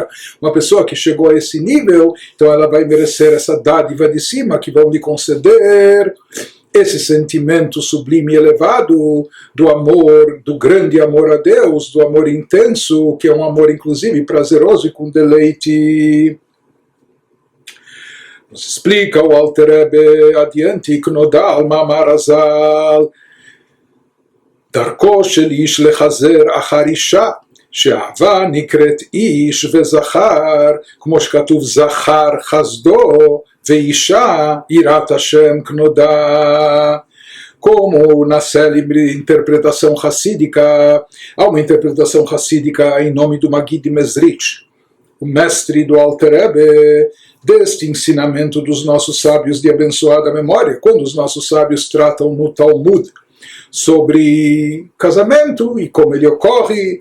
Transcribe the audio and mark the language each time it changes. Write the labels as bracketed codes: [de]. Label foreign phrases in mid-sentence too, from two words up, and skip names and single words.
[pt] Uma pessoa que chegou a esse nível, então ela vai merecer essa dádiva de cima, que vão lhe conceder esse sentimento sublime e elevado do amor, do grande amor a Deus, do amor intenso, que é um amor inclusive prazeroso e com deleite. Nos explica o Alter Rebbe adiante, [he] כנודע מאמר רז"ל, דרכו של איש לחזר אחר אישה, שאהבה נקראת איש וזכר, כמו שכתוב זכר חסדו, ואישה יראת השם כנודע. [pt] Como na célebre interpretação racídica, há uma interpretação racídica em nome do Magid Mezrich, o mestre do Alter Rebbe, deste ensinamento dos nossos sábios de abençoada memória, quando os nossos sábios tratam no Talmud sobre casamento e como ele ocorre.